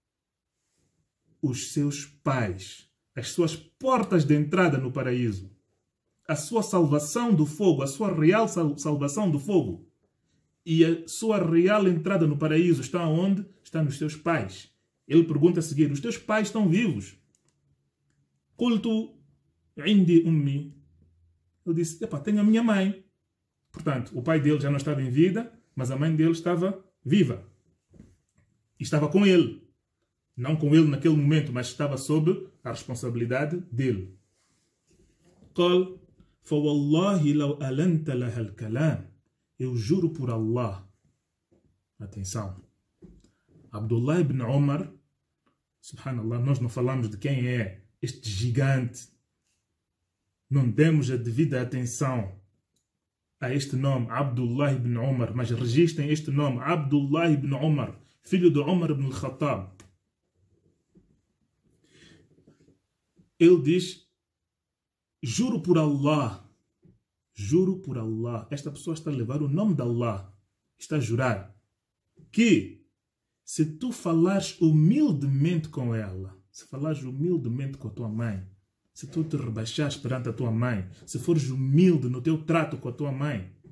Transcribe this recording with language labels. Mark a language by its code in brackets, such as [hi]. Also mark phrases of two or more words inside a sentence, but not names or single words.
[pt] Os seus pais, as suas portas de entrada no paraíso, a sua salvação do fogo, a sua real salvação do fogo e a sua real entrada no paraíso está onde? Está nos seus pais. Ele pergunta a seguir: Os teus pais estão vivos? [ar] قلت عندي أمي. [pt] Eu disse: Tenho a minha mãe. Portanto, o pai dele já não estava em vida, mas a mãe dele estava viva. E estava com ele. Não com ele naquele momento, mas estava sob a responsabilidade dele. [ar] قال فوالله لو ألنت لها الكلام. [pt] Eu juro por Allah. Atenção. Abdullah ibn Umar, subhanallah, nós não falamos de quem é este gigante. Não demos a devida atenção a este nome, Abdullah ibn Umar, mas registrem este nome, Abdullah ibn Umar, filho de Umar ibn al-Khattab. Ele diz, juro por Allah, esta pessoa está a levar o nome de Allah, está a jurar, que se tu falares humildemente com ela, se falares humildemente com a tua mãe, se tu te rebaixares perante a tua mãe, se fores humilde no teu trato com a tua mãe,